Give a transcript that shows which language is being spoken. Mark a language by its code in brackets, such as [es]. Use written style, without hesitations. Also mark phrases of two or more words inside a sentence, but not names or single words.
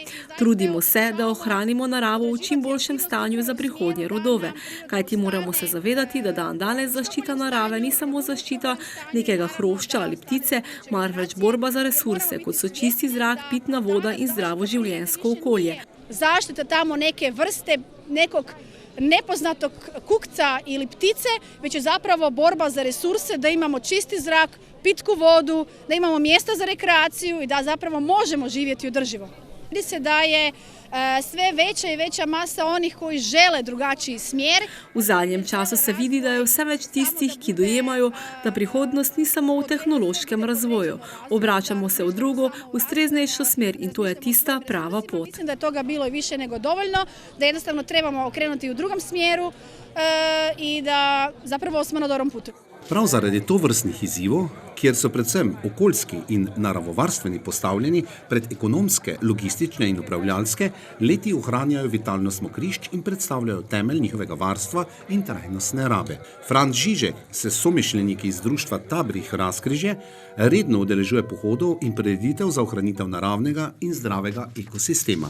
[sl] Trudimo se, da ohranimo naravo v čim boljšem stanju za prihodnje rodove, kajti moramo se zavedati, da dandanes zaščita narave ni samo zaščita nekega hrošča ali ptice, marveč borba za resurse, kot so čisti zrak, pitna voda in zdravo življenjsko okolje. [hr] Zaštita tamo neke vrste, nekog nepoznatog kukca ili ptice, već je zapravo borba za resurse, da imamo čisti zrak, pitku vodu, da imamo mjesta za rekreaciju i da zapravo možemo živjeti održivo. Vidi se da je sve veća i veća masa onih koji žele drugačiji smjer. [sl] V zadnjem času se vidi, da je vse več tistih, ki dojemajo, da prihodnost ni samo v tehnološkem razvoju. Obračamo se v drugo, ustreznejšo smer in to je tista prava pot. [hr] Mislim da je toga bilo i više nego dovoljno, da jednostavno trebamo okrenuti u drugom smjeru i da zapravo smo na dobrom putu. [sl] Prav zaradi tovrstnih izzivov, kjer so predvsem okoljski in naravovarstveni postavljeni pred ekonomske, logistične in upravljalske, leti ohranjajo vitalnost mokrišč in predstavljajo temelj njihovega varstva in trajnostne rabe. Franc Žižek se s somišljeniki iz društva Tabrih Razkrižje redno udeležuje pohodov in prireditev za ohranitev naravnega in zdravega ekosistema.